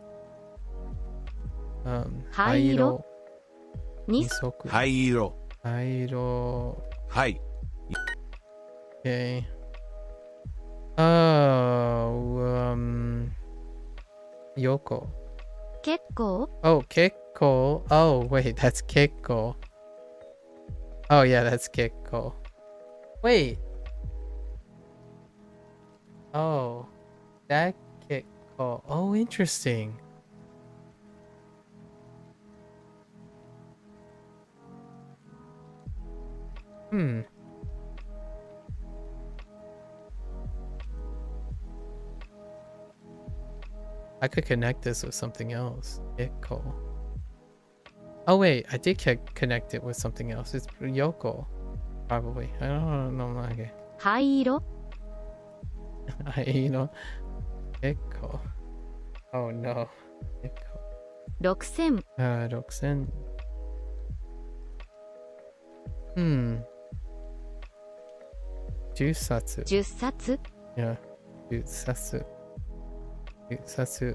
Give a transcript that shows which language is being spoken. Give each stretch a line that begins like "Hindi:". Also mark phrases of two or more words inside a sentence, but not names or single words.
Japanese: 灰色。 2足。灰色。灰色。はい。
English: Okay. Yoko.
Japanese: 結構。
English: Oh, Kekko. Oh, wait, that's Kekko. Oh, yeah, that's Kekko. Wait. Oh, that Kekko. Oh, interesting. I could connect this with something else. Yoko. Oh wait, I did connect it with something else. It's Yoko. Probably. I don't know. Okay.
Japanese: 灰色。
English: You know. Yoko. Oh no. Yoko.
Japanese: 6000 6000. 10冊。 10冊 Yeah. 10冊。10冊。